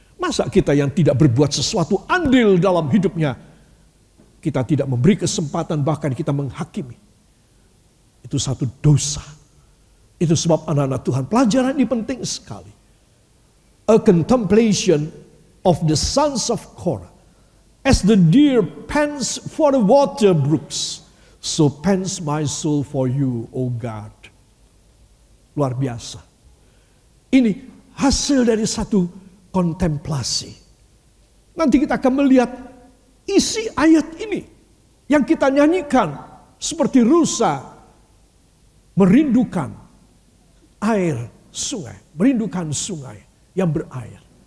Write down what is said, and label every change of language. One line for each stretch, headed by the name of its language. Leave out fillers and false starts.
Indonesian: Masa kita yang tidak berbuat sesuatu andil dalam hidupnya, kita tidak memberi kesempatan, bahkan kita menghakimi. Itu satu dosa. Itu sebab anak-anak Tuhan, pelajaran ini penting sekali.
English: A contemplation of the sons of Korah. As the deer pants for the water brooks, so pants my soul for you, O God.
Indonesian: Luar biasa. Ini hasil dari satu kontemplasi. Nanti kita akan melihat isi ayat ini yang kita nyanyikan seperti rusa merindukan air sungai, merindukan sungai yang berair.